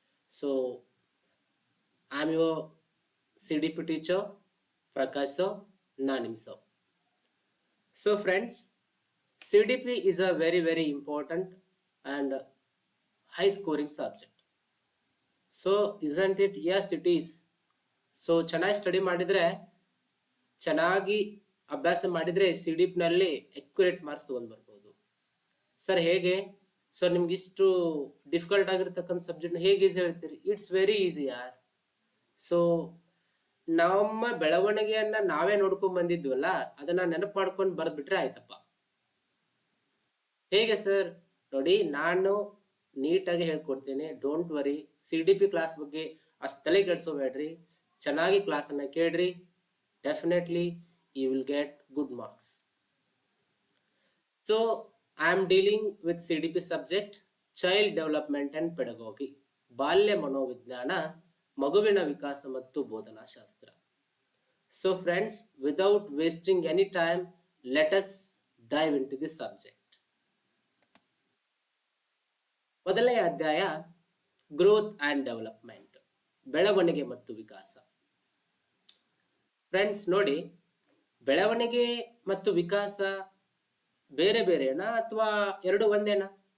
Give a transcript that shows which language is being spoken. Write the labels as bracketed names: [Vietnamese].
[English] So I'm your CDP teacher, Prakash sir, Nanim sir. So friends, CDP is a very important and high scoring subject. So isn't it? Yes, it is. [Kannada] So ಚೆನ್ನಾಗಿ study ಮಾಡಿದ್ರೆ ಚೆನ್ನಾಗಿ ಅಭ್ಯಾಸ ಮಾಡಿದ್ರೆ C D ನಲ್ಲಿ accurate marks ತಗೊಂಡ್ ಬರ್ಬೋದು. Sir ಹೇಗೆ? Sir ನಿಮ್ಗೆ ಇಷ್ಟು ಡಿಫಿಕಲ್ಟ್ ಆಗಿರ್ತಕ್ಕಂಥ ಸಬ್ಜೆಕ್ಟ್ ಹೇಗೆ ಈಸಿ ಹೇಳ್ತೀರಿ? [English] It's very easy ಯಾರ್. [Kannada] ಸೊ ನಮ್ಮ ಬೆಳವಣಿಗೆಯನ್ನ ನಾವೇ ನೋಡ್ಕೊಂಡ್ ಬಂದಿದ್ವಲ್ಲ, ಅದನ್ನ ನೆನಪು ಮಾಡ್ಕೊಂಡು ಬರ್ದ್ಬಿಟ್ರೆ ಆಯ್ತಪ್ಪ. ಹೇಗೆ ಸರ್? ನೋಡಿ, ನಾನು ನೀಟಾಗಿ ಹೇಳ್ಕೊಡ್ತೇನೆ. [English] Don't worry. [Kannada] C D P class ಬಗ್ಗೆ ಅಷ್ಟು ತಲೆ ಕೆಡ್ಸೋಬೇಡ್ರಿ. ಚೆನ್ನಾಗಿ ಕ್ಲಾಸನ್ನು ಕೇಳ್ರಿ. [English] Definitely you will get good marks. So I am dealing with CDP subject, child development and pedagogy, [Kannada] ಬಾಲ್ಯ ಮನೋವಿಜ್ಞಾನ, ಮಗುವಿನ ವಿಕಾಸ ಮತ್ತು ಬೋಧನಾ ಶಾಸ್ತ್ರ. [English] So friends, without wasting any time, let us dive into this subject. [Kannada] ಮೊದಲನೇ ಅಧ್ಯಾಯ [English] growth and development, [Kannada] ಬೆಳವಣಿಗೆ ಮತ್ತು ವಿಕಾಸ. ಫ್ರೆಂಡ್ಸ್ ನೋಡಿ, ಬೆಳವಣಿಗೆ ಮತ್ತು ವಿಕಾಸ ಬೇರೆ ಬೇರೆನಾ ಅಥವಾ ಎರಡು ಒಂದೇನಾ?